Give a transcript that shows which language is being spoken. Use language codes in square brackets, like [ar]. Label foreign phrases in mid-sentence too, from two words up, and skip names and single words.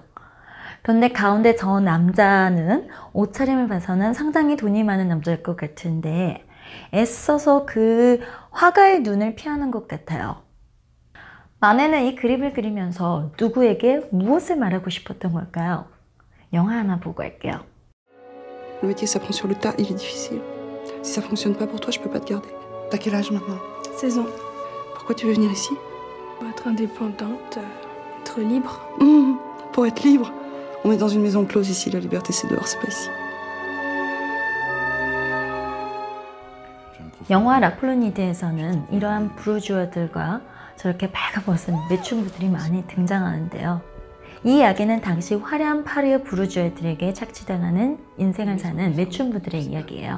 [ko] 그런데 가운데 저 남자는 옷차림을 봐서는 상당히 돈이 많은 남자일 것 같은데 애써서 그 화가의 눈을 피하는 것 같아요. 마네는 이 그림을 그리면서 누구에게 무엇을 말하고 싶었던 걸까요? 영화 하나 보고 할게요. [fr] Le métier s'apprend sur le tas, il est difficile. Si ça fonctionne pas pour toi, je peux pas te garder. T'as quel âge maintenant? 16 ans. Pourquoi tu veux venir ici? Pour être indépendante, être libre. Pour être libre. On est dans une maison close ici, la liberté c'est dehors, c'est pas ici. [ko] 영화 라플로니드에서는 이러한 부르주아들과 저렇게 발가벗은 매춘부들이 많이 등장하는데요. 이 이야기는 당시 화려한 파리의 부르주아들에게 착취당하는 인생을 사는 매춘부들의 이야기예요.